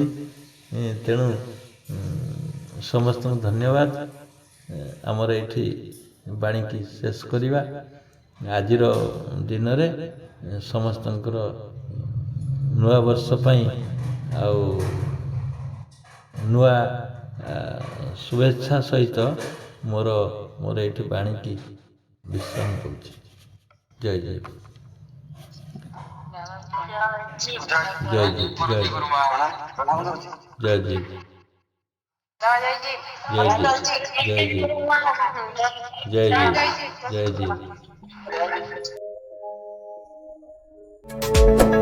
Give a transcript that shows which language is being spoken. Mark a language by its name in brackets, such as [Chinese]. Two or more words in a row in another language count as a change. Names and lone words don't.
[Odia] ତେଣୁ ସମସ୍ତଙ୍କୁ ଧନ୍ୟବାଦ। ଆମର ଏଇଠି ବାଣୀକି ଶେଷ କରିବା। ଆଜିର ଦିନରେ ସମସ୍ତଙ୍କର ନୂଆ ବର୍ଷ ପାଇଁ ଆଉ ନୂଆ ଶୁଭେଚ୍ଛା ସହିତ ମୋର ଏ ବାଣୀ କି ବିଶ୍ରାମ କରୁଛି। [Hindi] जय जय जय जी जय जी जय जी जय जी जय जी जय जी जय जी।